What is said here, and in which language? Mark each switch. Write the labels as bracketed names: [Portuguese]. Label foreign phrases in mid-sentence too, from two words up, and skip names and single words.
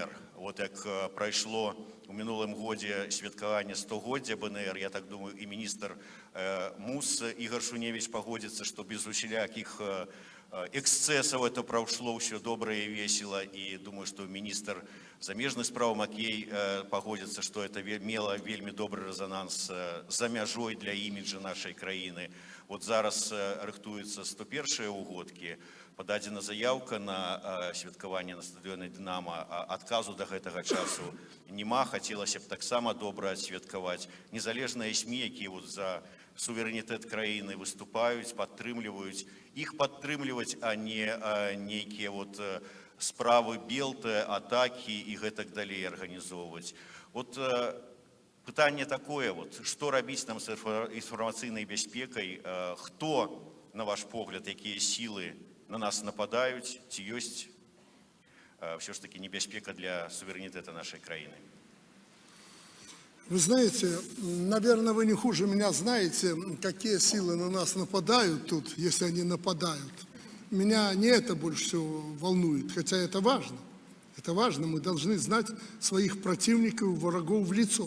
[Belarusian] Вот як прайшло у мінулым годзе святкаванне 100годдзя БНР, я так думаю, і міністр МУС Ігор Шуневіч пагодзіцца, што без усялякіх [Russian] эксцессов это прошло, все доброе и весело, и думаю, что министр [Belarusian] замежных справ Макей погодится, [Russian] что это [Belarusian] мело вельми добрый резонанс за мяжой для имиджа нашей краины. Вот зараз рыхтуецца 101-е угодкі, пададзена заявка на святкаванне на стадыёне «Дынамо», адказу до гэтага часу нема, хацелася б таксама добра адсвяткаваць. Незалежныя СМІ, якія вот за суверэнітэт краіны выступаюць, падтрымліваюць, іх падтрымліваць, а не нейкія вот справы белты, атакі і гэтак далей арганізоўваць. Вот пытанне такое, вот, што рабіць нам з інфармацыйнай бяспекай, хто, на ваш погляд, якія сілы на нас нападаюць, ці ёсць [Russian] все ж таки [Belarusian] небяспека для суверэнітэта нашей краіны? [Russian] Вы знаете, наверное, вы не хуже меня знаете, какие силы на нас нападают тут, если они нападают. Меня не это больше всего волнует, хотя это важно. Это важно, мы должны знать своих противников, врагов в лицо.